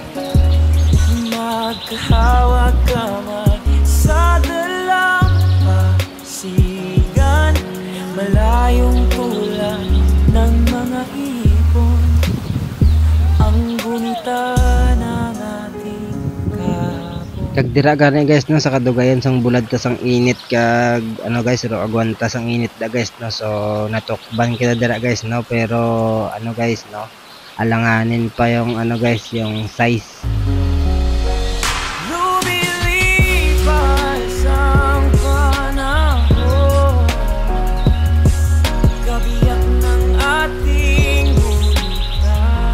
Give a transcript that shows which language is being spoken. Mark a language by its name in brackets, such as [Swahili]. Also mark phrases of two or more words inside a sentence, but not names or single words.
[Filipino] Magkahawag kamay sa dalampasigan, malayong tulad ng mga ibon. Ang gunita ng ating kahapon. [Hiligaynon] Kag dira gani guys no, sa kadugayan sang bulad ta sang init kag ano guys ro agwanta sang init da guys no. So natokban kita dira guys no, pero ano guys no, alanganin pa yung ano guys yung size. [Filipino] Lumilipas ang panahon, kabiyak ng ating gunita.